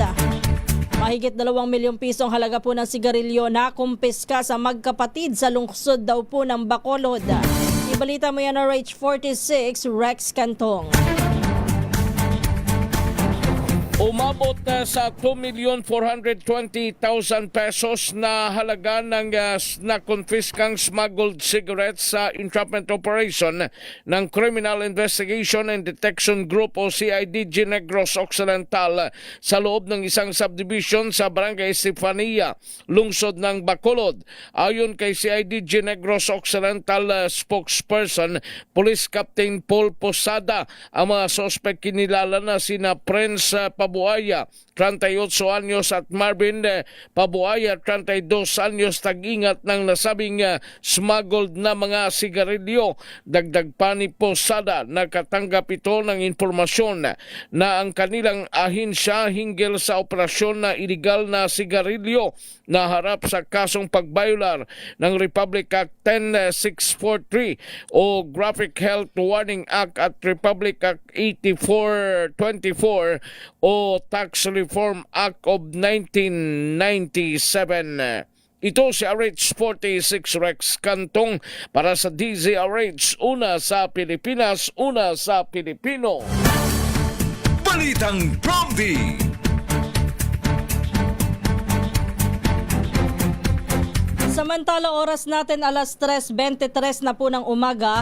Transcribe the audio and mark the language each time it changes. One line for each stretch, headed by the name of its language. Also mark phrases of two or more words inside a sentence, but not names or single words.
Filipino: Mahigit 2 milyong pisong halaga po ng sigarilyo na kumpiska sa magkapatid sa lungsod daw po ng Bacolod. Ibalita mo yan na RH46 Rex Cantong. Umabot na sa 2,420,000 pesos na halaga ng na-confiscang
English: smuggled cigarettes
Filipino: sa
English: entrapment operation
Filipino: ng Criminal Investigation and Detection Group o CIDG Negros Occidental sa loob ng isang subdivision sa Barangay Estefania, lungsod ng Bacolod. Ayon kay CIDG Negros Occidental spokesperson, Police Captain Paul Posada, ang mga suspect kinilala na sina Prince Pabuaya, 38 anyos at Marvin Pabuaya, 32 anyos, tag-ingat ng nasabing smuggled na mga sigarilyo. Dagdag pa ni Posada, nakatanggap ito ng impormasyon na ang kanilang ahensya hinggil sa operasyon na illegal na sigarilyo na harap sa kasong pagbayular ng Republic Act 10643 o Graphic Health Warning Act at Republic Act 8424 o Tax Reform Act of 1997. Ito si RH46 Rex Cantong para sa DZRH, una sa Pilipinas, una sa Pilipino. Balitang Promdi. Samantala, oras natin alas 3:23 na po ng umaga.